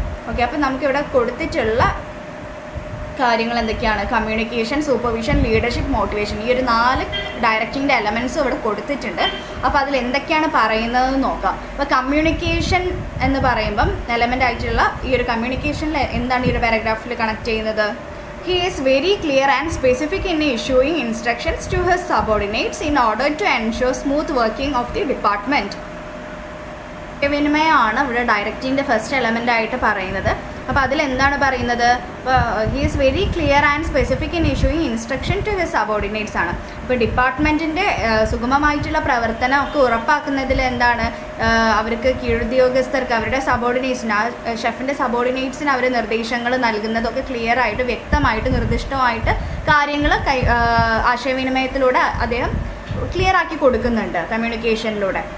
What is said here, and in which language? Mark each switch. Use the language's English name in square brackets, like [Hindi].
[Malayalam] Okay, അപ്പോൾ നമുക്കിവിടെ കൊടുത്തിട്ടുള്ള കാര്യങ്ങൾ എന്തൊക്കെയാണ്? Communication, supervision, leadership, motivation. ഈ ഒരു 4 ഡയറക്റ്റിങ്ങിൻ്റെ എലമെൻറ്റ്സും ഇവിടെ കൊടുത്തിട്ടുണ്ട്. അപ്പോൾ അതിൽ എന്തൊക്കെയാണ് പറയുന്നതെന്ന് നോക്കാം. അപ്പോൾ കമ്മ്യൂണിക്കേഷൻ എന്ന് പറയുമ്പം എലമെൻ്റ് ആയിട്ടുള്ള ഈ ഒരു കമ്മ്യൂണിക്കേഷനിൽ എന്താണ് ഈ ഒരു പാരഗ്രാഫിൽ കണക്ട് ചെയ്യുന്നത്? [English] He is very clear and specific in issuing instructions to his subordinates in order to ensure smooth working of the department. [Malayalam] വിനിമയമാണ് ഇവിടെ ഡയറക്റ്റിങ്ങിൻ്റെ ഫസ്റ്റ് എലമെൻ്റ് ആയിട്ട് പറയുന്നത്. അപ്പോൾ അതിലെന്താണ് പറയുന്നത്? [English] He is very clear and specific in issuing instruction to his subordinates ആണ്. [Malayalam] ഇപ്പോൾ ഡിപ്പാർട്ട്മെൻറ്റിൻ്റെ സുഗമമായിട്ടുള്ള പ്രവർത്തനം ഒക്കെ ഉറപ്പാക്കുന്നതിൽ എന്താണ് അവർക്ക് കീഴുദ്യോഗസ്ഥർക്ക് അവരുടെ സബോർഡിനേറ്റ്സിന്, ആ ഷെഫിൻ്റെ സബോർഡിനേറ്റ്സിന് അവർ നിർദ്ദേശങ്ങൾ നൽകുന്നതൊക്കെ ക്ലിയർ ആയിട്ട് വ്യക്തമായിട്ട് നിർദ്ദിഷ്ടമായിട്ട് കാര്യങ്ങൾ ആശയവിനിമയത്തിലൂടെ അദ്ദേഹം ക്ലിയർ ആക്കി കൊടുക്കുന്നുണ്ട് കമ്മ്യൂണിക്കേഷനിലൂടെ.